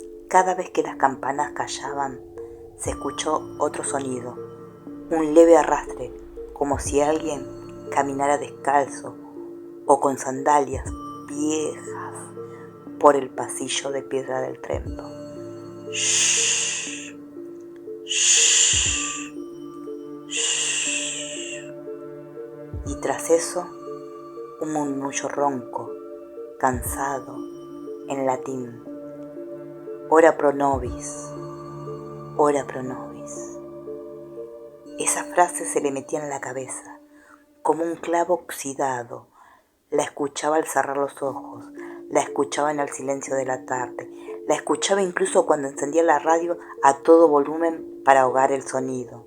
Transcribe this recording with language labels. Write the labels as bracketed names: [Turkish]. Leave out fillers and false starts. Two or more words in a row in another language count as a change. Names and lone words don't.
[Spanish] Cada vez que las campanas callaban, se escuchó otro sonido, un leve arrastre, como si alguien caminara descalzo o con sandalias viejas por el pasillo de piedra del templo. Shh, shh, shh. Y tras eso, un murmullo ronco, cansado, en latín. [Latin] Ora pro nobis, ora pro nobis. [Spanish] Esa frase se le metía en la cabeza, como un clavo oxidado. La escuchaba al cerrar los ojos, la escuchaba en el silencio de la tarde, la escuchaba incluso cuando encendía la radio a todo volumen para ahogar el sonido.